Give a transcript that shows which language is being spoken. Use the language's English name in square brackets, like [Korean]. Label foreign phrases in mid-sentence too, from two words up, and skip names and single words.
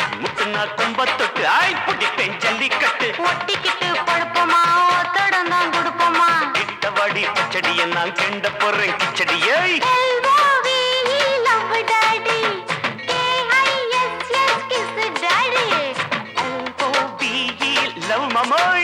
[Tamil] मुतना कुंबत्तोट आई पुटी पेंजली ஜல்லிக்கட்டு ஒட்டிக்கிட்டு படுப்போமா ஒத்தடம் தான் கொடுப்போமா கிட்டவாடி பச்சடியை நான் கெண்ட போறேன் கிச்சடியை [English] L-O-V-E, love daddy. K-I-S-S, kiss daddy. L-O-V-E, love mamoy.